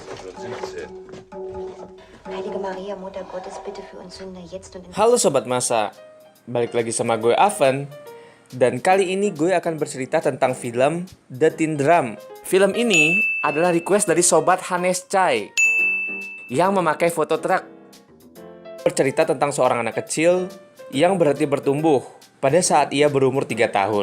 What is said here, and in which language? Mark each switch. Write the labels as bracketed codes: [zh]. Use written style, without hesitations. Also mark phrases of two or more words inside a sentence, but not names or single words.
[de] schon 17. Heilige Maria, Mutter Gottes, bitte für uns Sünder, jetzt und in [id] Halo Sobat Masa, balik lagi sama gue Avan. Dan kali ini gue akan bercerita tentang film The Teen Drum. Film ini adalah request dari Sobat Hanes Chai yang memakai foto truk. Bercerita tentang seorang anak kecil yang berhenti bertumbuh pada saat ia berumur 3 tahun.